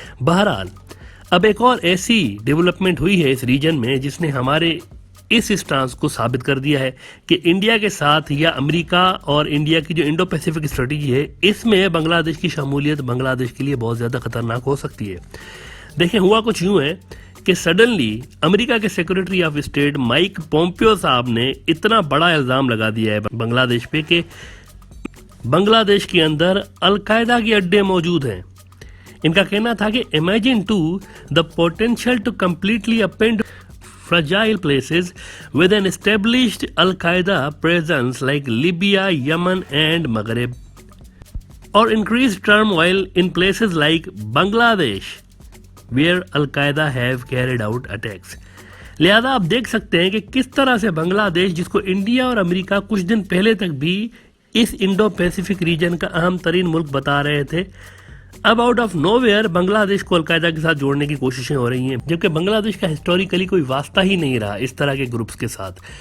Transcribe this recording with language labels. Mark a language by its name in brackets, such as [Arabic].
[Urdu] بہرحال اب ایک اور ایسی ڈیولپمنٹ ہوئی ہے اس ریجن میں جس نے ہمارے اس اسٹانس کو ثابت کر دیا ہے کہ انڈیا کے ساتھ یا امریکہ اور انڈیا کی جو انڈو پیسیفک اسٹریٹجی ہے اس میں بنگلہ دیش کی شمولیت بنگلہ دیش کے لیے بہت زیادہ خطرناک ہو سکتی ہے. دیکھیں ہوا کچھ یوں ہے کہ سڈنلی امریکہ کے secretary of state mic Pompeo صاحب نے اتنا بڑا الزام لگا دیا ہے بنگلہ دیش پہ کہ بنگلہ دیش کے اندر القاعدہ کے اڈے موجود ہیں. ان کا کہنا تھا کہ [English] Imagine to the potential to completely upend fragile places with an established Al-Qaeda presence like Libya, Yemen and Maghreb, or increased turmoil in places like Bangladesh where Al-Qaeda have carried out attacks. [Urdu] لہذا آپ دیکھ سکتے ہیں کہ کس طرح سے بنگلہ دیش جس کو انڈیا اور امریکہ کچھ دن پہلے تک بھی اس انڈو پیسیفک ریجن کا اہم ترین ملک بتا رہے تھے، اب آؤٹ آف نو ویئر بنگلہ دیش کو القاعدہ کے ساتھ جوڑنے کی کوششیں ہو رہی ہیں، جبکہ بنگلہ دیش کا ہسٹوریکلی کوئی واسطہ ہی نہیں رہا اس طرح کے گروپس کے ساتھ.